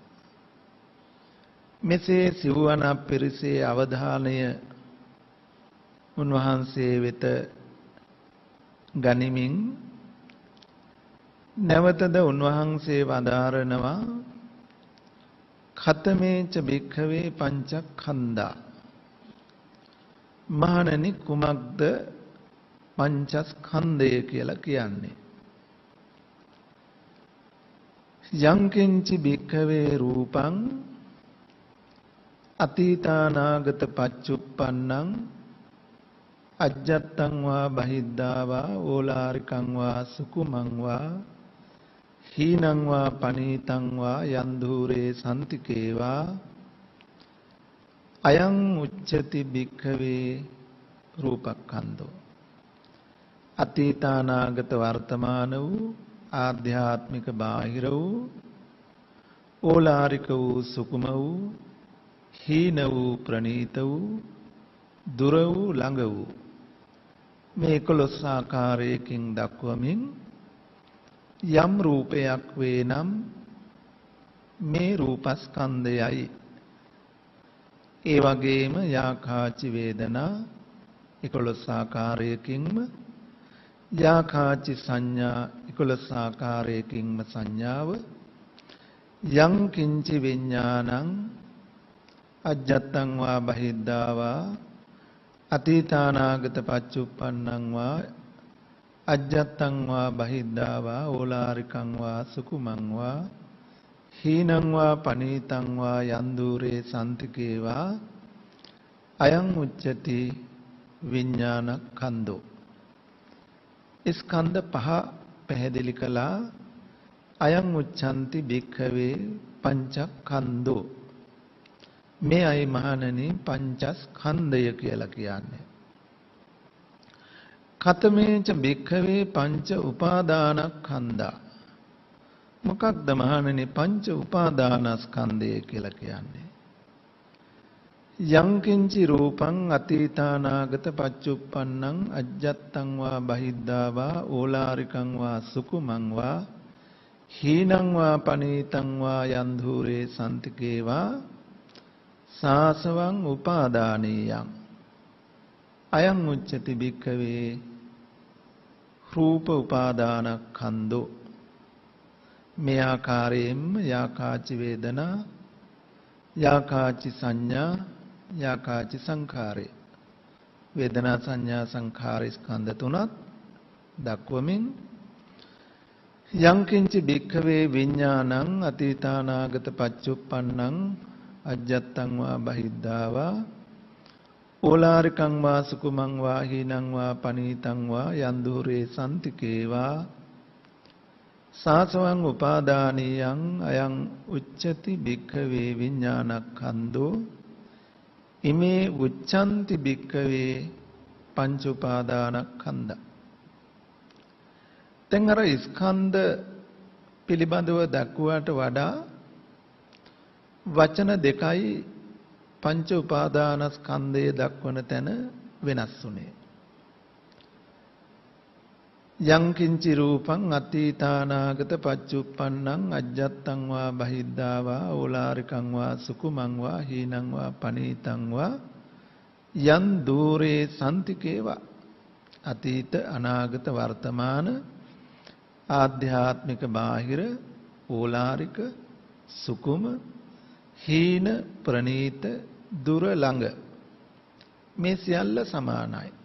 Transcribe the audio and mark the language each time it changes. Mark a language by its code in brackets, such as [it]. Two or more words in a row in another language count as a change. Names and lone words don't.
[si] මෙසේ සිව්වන පිරිසේ අවධානය උන්වහන්සේ වෙත ගනිමින් නැවතද උන්වහන්සේ වදාරනවා [pi] ඛතමේච භික්ඛවේ පංචස්කන්ධා. [si] මහණෙනි කුමක්ද පංචස්කන්ධය කියලා කියන්නේ? [pi] යංකින්චි භික්ඛවේ රූපං අතීතානාගත පච්චුප්පන්නං අජ්ජත්තං වා බහිද්ධා වා ඕලාරිකං වා සුකුමං වා හීනං වා පනීතං වා යන්ධූරේ සම්තිකේවා අයං උච්චති භික්ඛවේ රූපක්ඛන්தோ. [si] අතීතානාගත වර්තමාන වූ ආධ්‍යාත්මික බාහිර වූ ඕලාරික වූ සුකුම වූ හීන වූ ප්‍රනීත වූ දුර වූ ළඟ වූ මේ 11 ආකාරයකින් දක්වමින් යම් රූපයක් වේ නම් මේ රූපස්කන්ධයයි. ඒ වගේම [pi] යාකාචි වේදනා [si] 11 ආකාරයකින්ම [pi] යාකාචි සංඥා [si] 11 ආකාරයකින්ම සංඥාව [pi] යං කිංචි විඥානං අජ්ජත්තං වා බහිද්ධා වා අතීතානාගත පච්චුප්පන්නං වා අජ්ජත්තං වා බහිද්ධා වා ඕලාරිකං වා සුකුමං වා හීනං වා පනීතං වා යන්ධූරේ සම්තිකේවා අයං උච්චති විඥානස්කන්ධෝ. [si] ස්කන්ධ පහ පැහැදිලි කළා. [pi] අයං උච්ඡන්ති භික්ඛවේ පංචස්කන්ධෝ. [si] මේ අය මහණෙනි පංචස්කන්ධය කියලා කියන්නේ. [pi] ඛතමේච භික්ඛවේ පංච උපාදානස්කන්ධා. [si] මොකක්ද මහණෙනි පංච උපාදානස්කන්ධය කියලා කියන්නේ? [pi] යං කිංචි රූපං අතීතානාගත පච්චුප්පන්නං අජ්ජත්තං වා බහිද්ධා වා ඕලාරිකං වා සුකුමං වා හීනං වා පනීතං වා යන්ධූරේ සම්තිකේවා සාසවං උපාදානීයං අයං උච්චති භික්ඛවේ රූප උපාදානස්කන්ධෝ. [si] මේ ආකාරයෙන්ම [pi] යාකාචි වේදනා යාකාචි සංඥා යාකාචි සංඛාරේ [si] වේදනා සංඥා සංඛාර ස්කන්ධ තුනක් දක්වමින් [pi] යංකින්ච භික්ඛවේ විඥානං අතීතානාගත පච්චුප්පන්නං අජ්ජත්තං වා බහිද්ධා ඕලාරිකං වා සුකුමං වා හීනං වා පනීතං වා යන්දුරේ සම්තිකේවා සාසවං උපාදානියං අයං උච්චති භික්ඛවේ විඥානක්ඛන්தோ ඉමේ උච්ඡන්ති භික්ඛවේ පංච උපාදානක්ඛන්ධ. [si] දැන් අර ස්කන්ධ පිළිබඳව දක්වාට වඩා වචන දෙකයි පංච උපාදානස්කන්ධය දක්වන තැන වෙනස් වුනේ. [pi] යං කිංචි රූපං අතීතානාගත පච්චුප්පන්නං අජ්ජත්තං වා බහිද්ධා වා ඕලාරිකං වා සුකුමං වා හීනං වා පනීතං වා යන් දූරේ සම්තිකේවා [si] අතීත අනාගත වර්තමාන ආධ්‍යාත්මික බාහිර ඕලාරික සුකුම හීන ප්‍රනීත දුර ළඟ මේ සියල්ල සමානයි.